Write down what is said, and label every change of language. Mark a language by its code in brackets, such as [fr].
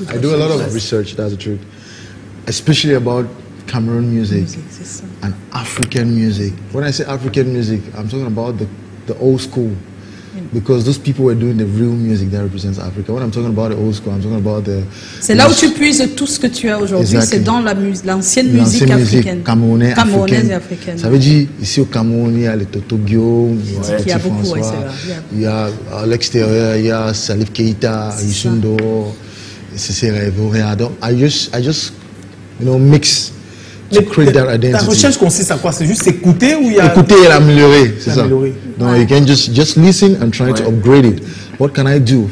[en] I do a lot of research, that's the truth. Especially about Cameroon music and African music. When I say African music, I'm talking about the old school. Because those people were doing the real music that represents Africa. When I'm talking about the old school, I'm talking about the... [fr] C'est là où tu puises tout ce que tu as aujourd'hui. C'est dans l'ancienne musique africaine. Camerounaise et africaine. Ça veut dire, ici au Cameroun, il y a les Totogio, il y a beaucoup, il y a à l'extérieur, il y a Salif Keita, Yusundo, c'est Vorea. [en] Donc, I just, mix. [fr] Ta recherche consiste à quoi? C'est juste écouter ou il y a... Écouter et l'améliorer, c'est ça. [en] Donc, you can just listen and try to upgrade it. What can I do?